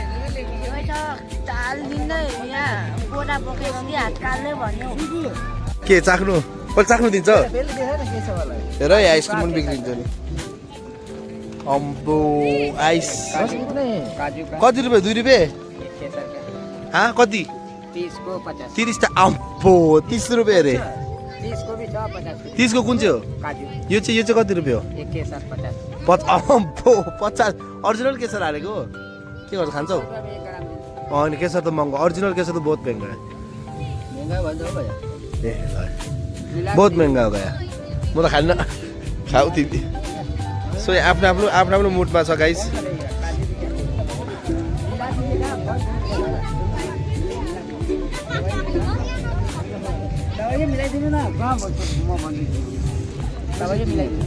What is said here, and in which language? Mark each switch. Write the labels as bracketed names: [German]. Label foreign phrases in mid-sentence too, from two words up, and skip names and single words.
[Nepali] के चाख्नु कहिले चाख्नु दिन्छ हेर है. आइसक्रिम पनि बिग्रिन्छ नि. अम्बो आइस कति रुपियाँ? 2 रुपियाँ. कति? 30 को 50 30 टा अम्बो 30 रुपियाँ अरे. 30 को को भी छ 50 30 को कुन चाहिँ हो काजु यो चाहिँ कति रुपियाँ हो एक केसर 50 50 ओरिजिनल केसर हालेको हो के गर्छ खान्छौ रुपये 1 ग्राम मिल्छ। अनि केसर त महँगो ओरिजिनल केसर त [Hindi] बहुत महँगा है [Nepali] महंगा भन्छ हो भैया ए [Hindi] मिला बहुत महँगा हो गया [Nepali] म त खान्न खाऊ तिमी सो आफ्नो आफ्नो मुडमा छ गाइस दबाई मिलाइदिनु न म भन्छु दबाई मिलाइदिनु